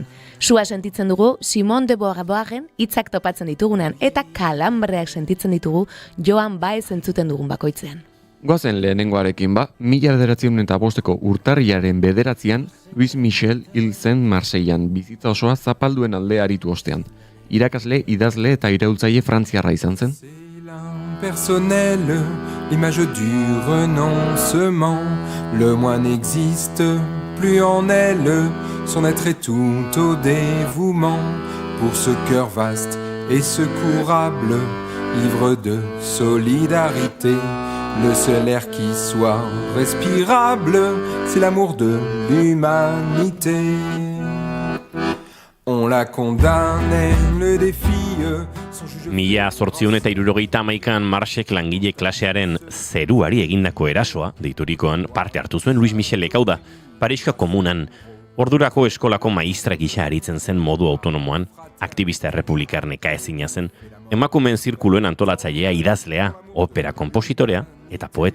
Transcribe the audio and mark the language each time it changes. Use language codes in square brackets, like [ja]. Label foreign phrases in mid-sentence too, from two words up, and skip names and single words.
[eu] Sua sentitzen dugu Simone de Beauvoiren hitzak topatzen ditugunean, eta kalambreak sentitzen ditugu Joan Baez entzuten dugun bakoitzean. Goazen lehenengoarekin 1905ko urtarrilaren 9an Louis Michel hil zen Marseillan, bizitza osoa zapalduen alde aritu ostean. Irakasle, idazle eta iraultzaile frantziarra izan zen. [fr] Personnel, l'image du renoncement, le moi n'existe plus en elle, son être est tout au dévouement, pour ce cœur vaste et secourable, ivre de solidarité. Le seul air qui soit respirable, c'est l'amour de l'humanité. On la condamne, le défi. [eu] 1871an Marsek langile klasearen zeruari egindako erasoa, deiturikoan parte hartu zuen Louis Michelek, hau da, Pariska komunan Ordurako eskolako maistra gisa aritzen zen modu autonomoan, aktivista errepublikar nekaezina zen, emakumeen zirkuluen antolatzailea, idazlea, opera konpositorea eta poeta.